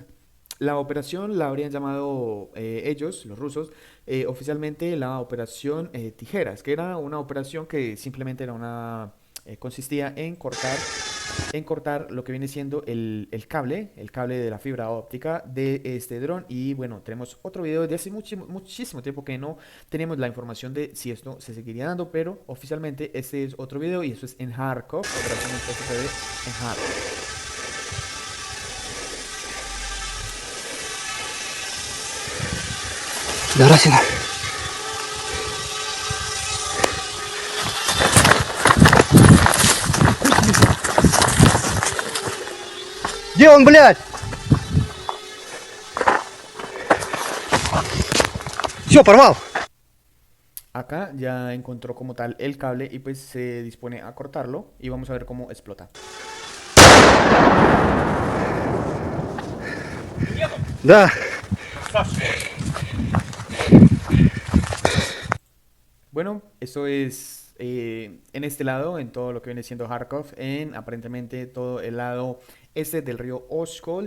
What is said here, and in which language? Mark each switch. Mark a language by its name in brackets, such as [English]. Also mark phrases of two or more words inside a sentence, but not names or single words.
[Spanish] La operación la habrían llamado ellos, los rusos, oficialmente la operación Tijeras, que era una operación que simplemente era consistía en cortar lo que viene siendo el cable de la fibra óptica de este dron. Y bueno, tenemos otro video de hace muchísimo tiempo que no tenemos la información de si esto se seguiría dando, pero oficialmente este es otro video y esto es en Kharkov, operación FPV en Kharkov. [Russian] Здравствуйте. Где он, блядь? Все, порвал. [Spanish] Acá ya encontró como tal el cable y pues se dispone a cortarlo y vamos a ver cómo explota. [Russian] Да. [Spanish] Bueno, esto es en este lado, en todo lo que viene siendo Kharkov, en aparentemente todo el lado este del río Oskol.